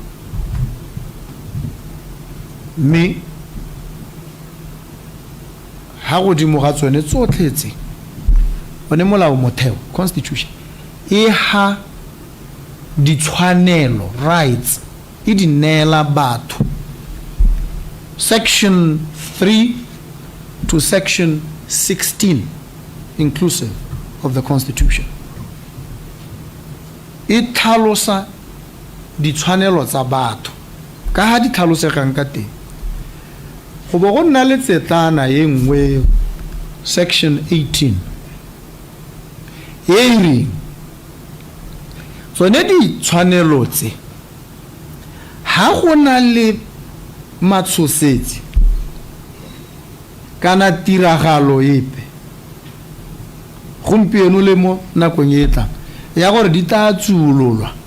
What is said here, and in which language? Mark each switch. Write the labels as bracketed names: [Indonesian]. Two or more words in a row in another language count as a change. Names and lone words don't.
[Tswana] Me ha go di mo ga tsone tsotletse one molao motheo constitution e ha ditshwanelo rights e di neela batho. [English] Section 3 to section 16 inclusive of the constitution [Tswana] e tlhalosa ditshwanelo tsa batho ka ha di tlhalosegang ka teng go bo go nna le tsetlana ye nngwe section 18 e re tsone ditshwanelo tse ha go na le matshosetsi kana tiragalo epe gompieno le mo nakong e tla ya gore di tla tsulolwa